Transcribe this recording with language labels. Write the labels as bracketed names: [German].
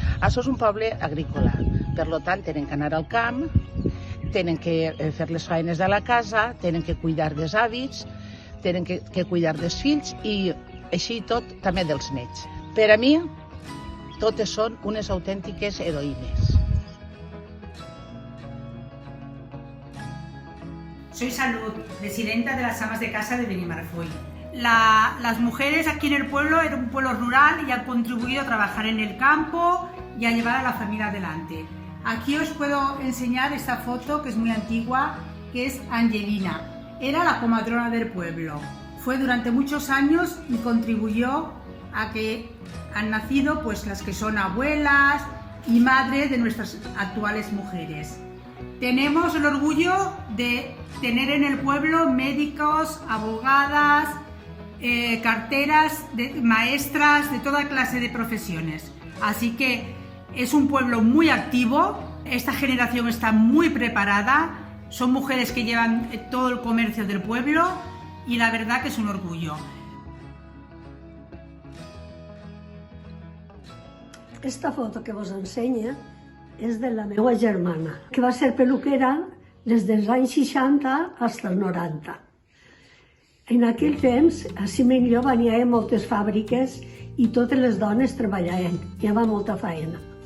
[Catalan] Això és un poble agrícola, per tant tenen que anar al camp, tenen que fer les faenes de la casa, tenen que cuidar dels hàbits, tenen que cuidar dels fills i així tot també dels nets. Per a mi, totes són unes autèntiques heroïnes. [Spanish] Soy Salud, presidenta de las amas de casa de Benimarfull. Las mujeres aquí en el pueblo, era un pueblo rural y han contribuido a trabajar en el campo y a llevar a la familia adelante. Aquí os puedo enseñar esta foto que es muy antigua, que es Angelina. Era la comadrona del pueblo. Fue durante muchos años y contribuyó a que han nacido pues las que son abuelas y madres de nuestras actuales mujeres. Tenemos el orgullo de tener en el pueblo médicos, abogadas, carteras, maestras, de toda clase de profesiones. Así que es un pueblo muy activo, esta generación está muy preparada, son mujeres que llevan todo el comercio del pueblo y la verdad que es un orgullo. [Catalan] Esta foto que vos ensenya és de la meva germana, que va ser peluquera des dels anys 60 fins als 90. En aquell temps, a Simenllova n'hi havia moltes fàbriques i totes les dones treballaven, hi havia molta feina.